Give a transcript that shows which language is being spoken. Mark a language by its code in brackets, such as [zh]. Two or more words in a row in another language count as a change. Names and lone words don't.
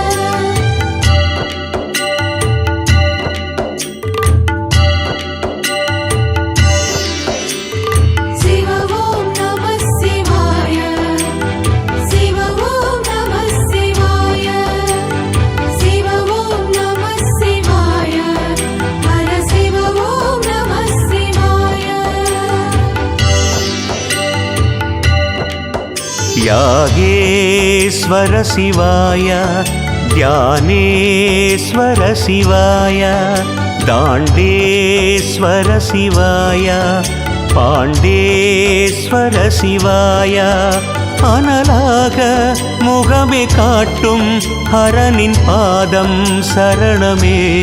[ta] சிவ ஓம் நம சிவாய சிவ ஓம் நம சிவாய சிவ ஓம் நம சிவாய ஹர சிவ ஓம் நம சிவாய [sa] यागेश्वर शिवाय ध्यानेश्वर शिवाय दाण्डेश्वर शिवाय पाण्डेश्वर शिवाय [ta] அனலாக முகமே காட்டும் ஹரனின் பாதம் சரணமே